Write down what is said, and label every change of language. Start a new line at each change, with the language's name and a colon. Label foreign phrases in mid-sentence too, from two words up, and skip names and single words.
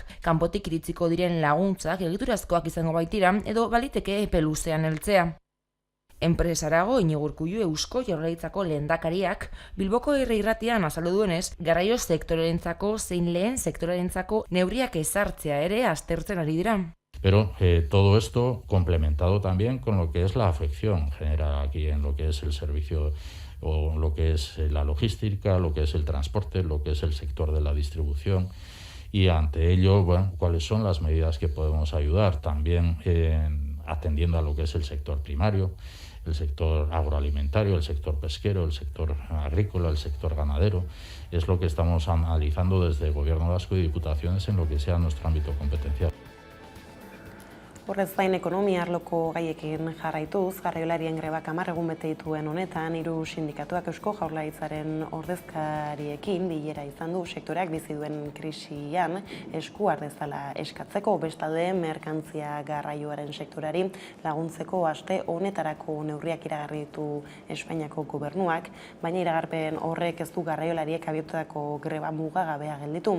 Basque: Kanpotik iritziko diren laguntzak egiturazkoak izango baitira edo baliteke epe luzean heltzea. Enpresarago Iñigo Urkullu Eusko Jaurlaritzako lehendakariak Bilboko irratian azaldu duenez, garraio sektorerentzako zein lehen sektorerentzako neurriak ezartzea ere aztertzen ari dira.
Spanish: Pero todo esto complementado también con lo que es la afección generada aquí en lo que es el servicio o lo que es la logística, lo que es el transporte, lo que es el sector de la distribución y ante ello, bueno, cuáles son las medidas que podemos ayudar también atendiendo a lo que es el sector primario, el sector agroalimentario, el sector pesquero, el sector agrícola, el sector ganadero. Es lo que estamos analizando desde el Gobierno vasco y Diputaciones en lo que sea nuestro ámbito competencial.
Basque: Horrez gain ekonomia arloko gaiekin jarraituz, garraiolarien grebak 10 egun bete dituen honetan, 3 sindikatuak Eusko Jaurlaritzaren ordezkariekin bilera izan du sektoreak bizi duen krisian esku har dezala eskatzeko, bestalde merkantzia garraioaren sektorari laguntzeko aste honetarako neurriak iragarri ditu Espainiako gobernuak, baina iragarpen horrek ez du garraiolariek abiatutako greba mugagabea gelditu.